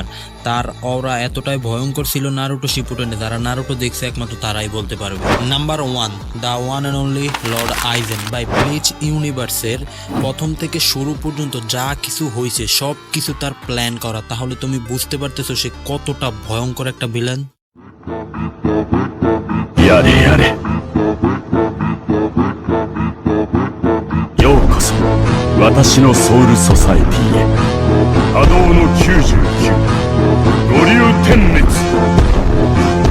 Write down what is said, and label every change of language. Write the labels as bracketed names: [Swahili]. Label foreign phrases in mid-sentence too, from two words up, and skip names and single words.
[Bangla] তার অরা এতটাই ভয়ঙ্কর ছিল নারুটো শিপুডেনে, যারা নারুটো দেখছে একমাত্র তারাই বলতে পারবে। [English] number 1. the one and only Lord Aizen. [Bangla] ভাই ব্লিচ ইউনিভার্সের প্রথম থেকে শুরু পর্যন্ত যা কিছু হয়েছে সব কিছু তার প্ল্যান করা, তাহলে তুমি বুঝতে পারতেছো সে কতটা ভয়ঙ্কর একটা ভিলেন। [Japanese] ようこそ私のソウルソサエティへ。波動の99五竜点滅。